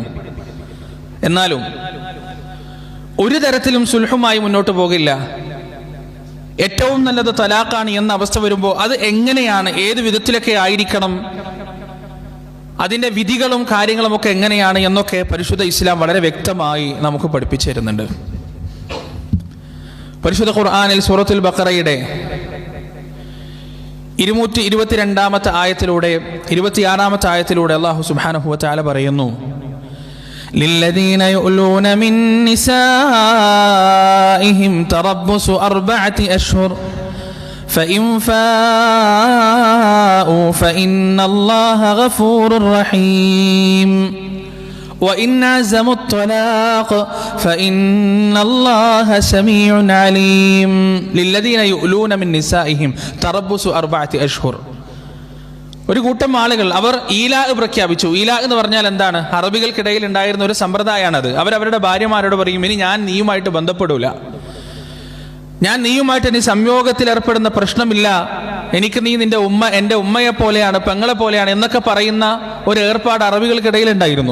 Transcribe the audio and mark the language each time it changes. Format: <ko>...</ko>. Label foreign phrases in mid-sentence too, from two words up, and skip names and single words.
<ml>എന്നാലും ഒരു തരത്തിലും സുൽഹുമായി മുന്നോട്ട് പോകില്ല, ഏറ്റവും നല്ലത് തലാഖാണ് എന്ന അവസ്ഥ വരുമ്പോൾ അത് എങ്ങനെയാണ്, ഏത് വിധത്തിലൊക്കെ ആയിരിക്കണം, അതിൻ്റെ വിധികളും കാര്യങ്ങളും ഒക്കെ എങ്ങനെയാണ് എന്നൊക്കെ പരിശുദ്ധ ഇസ്ലാം വളരെ വ്യക്തമായി നമുക്ക് പഠിപ്പിച്ചു തരുന്നുണ്ട്. പരിശുദ്ധ ഖുർആനിൽ സൂറത്തുൽ ബഖറയുടെ 222 ആയത്തിലൂടെ 26 ആയത്തിലൂടെ അല്ലാഹു</ml> <ar>سبحانه وتعالى</ar> <ml>പറയുന്നു,</ml> <ar>للذين يؤلون من نسائهم تربص 4 أشهر فإن فاءوا فإن الله غفور رحيم وإن عزموا الطلاق فإن الله سميع عليم للذين يؤلون من نسائهم تربص 4 أشهر.</ar> <ml>ഒരു കൂട്ടം ആളുകൾ അവർ ഈലാ പ്രഖ്യാപിച്ചു. ഈലാ എന്ന് പറഞ്ഞാൽ എന്താണ്? അറബികൾക്കിടയിൽ ഉണ്ടായിരുന്ന ഒരു സമ്പ്രദായമാണത്. അവരവരുടെ ഭാര്യമാരോട് പറയും, ഇനി ഞാൻ നീയുമായിട്ട് ബന്ധപ്പെടൂല, ഞാൻ നീയുമായിട്ട് ഇനി സംയോഗത്തിൽ ഏർപ്പെടുന്ന പ്രശ്നമില്ല, എനിക്ക് നീ നിന്റെ ഉമ്മ എൻ്റെ ഉമ്മയെ പോലെയാണ്, പെങ്ങളെ പോലെയാണ് എന്നൊക്കെ പറയുന്ന ഒരു ഏർപ്പാട് അറബികൾക്കിടയിൽ ഉണ്ടായിരുന്നു.</ml>